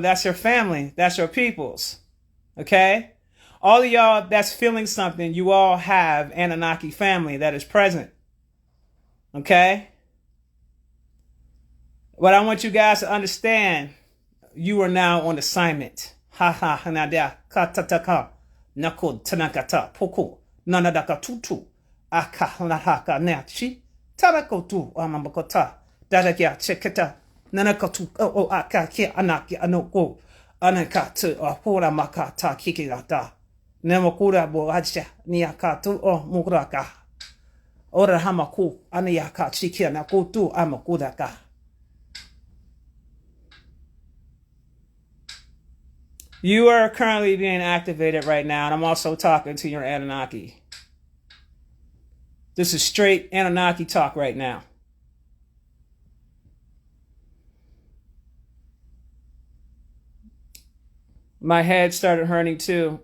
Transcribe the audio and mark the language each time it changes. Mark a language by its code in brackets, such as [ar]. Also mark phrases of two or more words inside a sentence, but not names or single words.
[en] That's your family. That's your peoples. Okay? All of y'all that's feeling something, you all have Anunnaki family that is present. Okay? But I want you guys to understand, you are now on assignment. Ha ha hanada katataka nakod tanakata poko nanadaka tutu aka nahaka nachi tarakotu amambakota dadakia cheketa nanakatu o aka ki anaki anoko anakatu ahora makata kikirata nemakura bo hacha niakatu o mukraka. Ora hamaku anayaka chikia nakutu amakudaka. You are currently being activated right now, and I'm also talking to your Anunnaki. This is straight Anunnaki talk right now. My head started hurting too.